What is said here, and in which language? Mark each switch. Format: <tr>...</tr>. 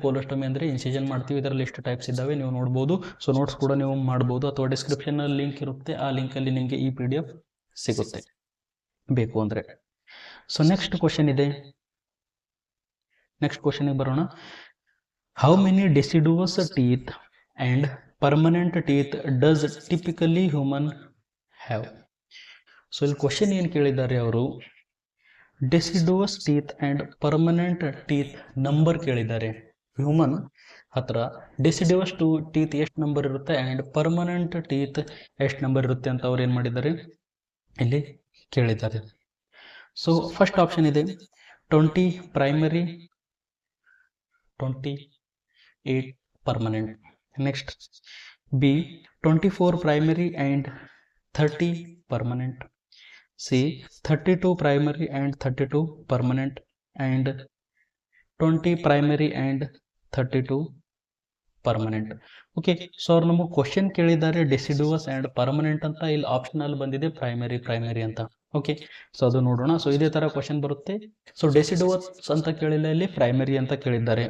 <kn>ಕೊಲೊಸ್ಟೊಮಿ ಅಂದರೆ ಇನ್ಸಿಷನ್ ಮಾಡ್ತೀವಿ, ಇದರಲ್ಲಿ ಎಷ್ಟು ಟೈಪ್ಸ್ ಇದ್ದಾವೆ ನೀವು ನೋಡ್ಬೋದು. ಸೊ ನೋಟ್ಸ್ ಕೂಡ ನೀವು ಮಾಡ್ಬೋದು, ಅಥವಾ ಡಿಸ್ಕ್ರಿಪ್ಷನಲ್ಲಿ ಲಿಂಕ್ ಇರುತ್ತೆ, ಆ ಲಿಂಕಲ್ಲಿ ನಿಮಗೆ ಈ PDF ಸಿಗುತ್ತೆ ಬೇಕು ಅಂದರೆ. ಸೊ ನೆಕ್ಸ್ಟ್ ಕ್ವಶನ್ ಇದೆ. ನೆಕ್ಸ್ಟ್ ಕ್ವಶನ್ಗೆ ಬರೋಣ.</kn> <en>How many deciduous teeth and permanent teeth does typically human have?</en> <kn>So ಇಲ್ಲಿ ಕ್ವಶನ್ ಏನು ಕೇಳಿದ್ದಾರೆ ಅವರು, ಡೆಸಿಡುವಸ್ teeth and permanent teeth number ಕೇಳಿದ್ದಾರೆ. ಹ್ಯೂಮನ್ ಹತ್ರ ಡೆಸಿಡುವಸ್ ಟೀತ್ ಎಷ್ಟು ನಂಬರ್ ಇರುತ್ತೆ ಆ್ಯಂಡ್ ಪರ್ಮನೆಂಟ್ ಟೀತ್ ಎಷ್ಟು ನಂಬರ್ ಇರುತ್ತೆ ಅಂತ ಅವ್ರು ಏನು ಮಾಡಿದ್ದಾರೆ ಇಲ್ಲಿ ಕೇಳಿದ್ದಾರೆ. ಸೊ ಫಸ್ಟ್ ಆಪ್ಷನ್ ಇದೆ 20 primary, 28 permanent.</kn> <en>Next, B 24 primary and 30 permanent. C 32 primary and 32 permanent, and 20 primary and 32 permanent.</en> <kn>Okay, so ಅವ್ರು ನಮಗೆ ಕ್ವಶನ್ ಕೇಳಿದ್ದಾರೆ ಡೆಸಿಡುವಸ್ ಆ್ಯಂಡ್ ಪರ್ಮನೆಂಟ್ ಅಂತ, ಇಲ್ಲಿ ಆಪ್ಷನಲ್ ಬಂದಿದೆ ಪ್ರೈಮರಿ ಅಂತ. ಓಕೆ, ಸೊ ಅದು ನೋಡೋಣ. ಸೊ ಇದೇ ಥರ ಕ್ವಶನ್ ಬರುತ್ತೆ. ಸೊ ಡೆಸಿಡುವಸ್ ಅಂತ ಕೇಳಿಲ್ಲ, ಇಲ್ಲಿ ಪ್ರೈಮರಿ ಅಂತ ಕೇಳಿದ್ದಾರೆ.</kn>